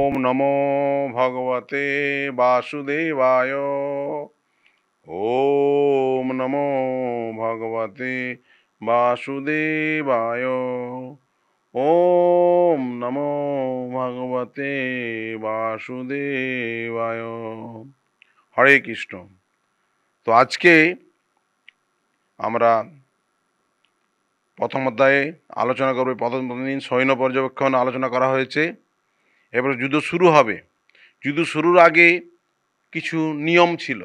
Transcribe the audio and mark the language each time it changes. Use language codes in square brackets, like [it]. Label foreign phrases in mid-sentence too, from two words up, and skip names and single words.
[sa] নমো ভগবতে বাসুদেবায়। ওম নমো ভগবতে বাসুদেবায়। ওম নমো ভগবতে বাসুদেবায়। হরে কৃষ্ণ। [bn] তো আজকে আমরা প্রথম অধ্যায়ে আলোচনা করবে। প্রথম দিন সৈন্য পর্যবেক্ষণ আলোচনা করা হয়েছে। এবার যুদ্ধ শুরু হবে। যুদ্ধ শুরুর আগে কিছু নিয়ম ছিল।